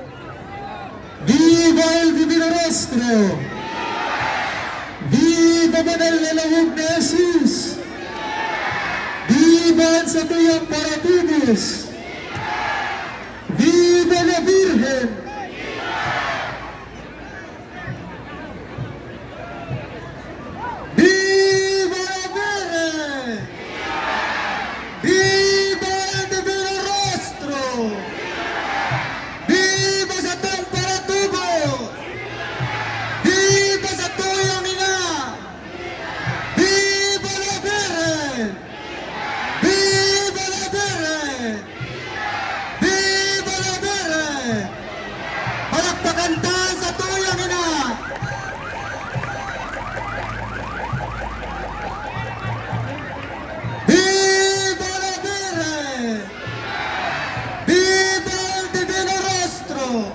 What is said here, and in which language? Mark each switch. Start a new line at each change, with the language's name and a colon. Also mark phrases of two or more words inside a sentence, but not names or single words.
Spanish: Viva el Divino Rostro!
Bikol: Viva Banal na Lawag na Jesus! Viva sa tuyang Paratubos!
Spanish: Viva la Virgen! Viva la Virgen! Viva el Divino Rostro!
Bikol: Viva sa tuyang Paratubos! Viva sa tuyang ina!
Spanish: Viva la Virgen! Viva la Virgen! Viva la Virgen!
Bikol: Palakpakan tayo sa tuyang ina!
Spanish: Viva la Virgen! Viva el Divino Rostro!